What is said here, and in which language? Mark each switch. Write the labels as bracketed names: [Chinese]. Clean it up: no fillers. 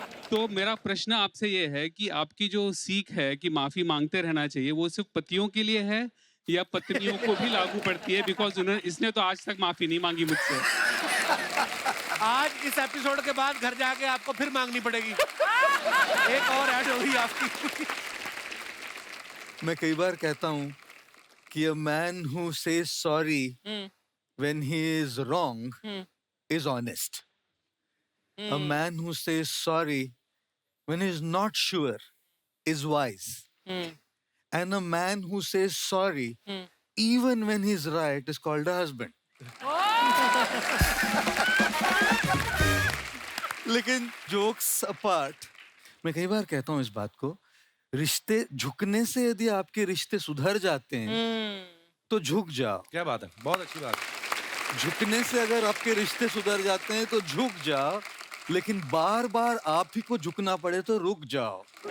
[Hindi] तो मेरा प्रश्न आपसे ये है कि आपकी जो सीख है कि माफ़ी मांगते रहना चाहिए, वो सिर्फ पतियों के लिए है या पत्नियों को भी लागू पड़ती है? बिकॉज इसने तो आज तक माफी नहीं मांगी मुझसे। आज इस एपिसोड के बाद घर जाके आपको फिर मांगनी पड़ेगी। एक और ऐड होगी आपकी। मैं कई बार कहता हूँ कि [English] a man who says sorry when he is wrong is honest. A man who says sorry when he is not sure is wise. And a man who says sorry even when he's right is called a husband. [Hindi] लेकिन jokes apart, मैं कई बार कहता हूँ इस बात को, रिश्ते झुकने से यदि आपके रिश्ते सुधर जाते हैं तो झुक जाओ। क्या बात है, बहुत अच्छी बात है। झुकने से अगर आपके रिश्ते सुधर जाते हैं तो झुक जाओ, लेकिन बार बार आप ही को झुकना पड़े तो रुक जाओ।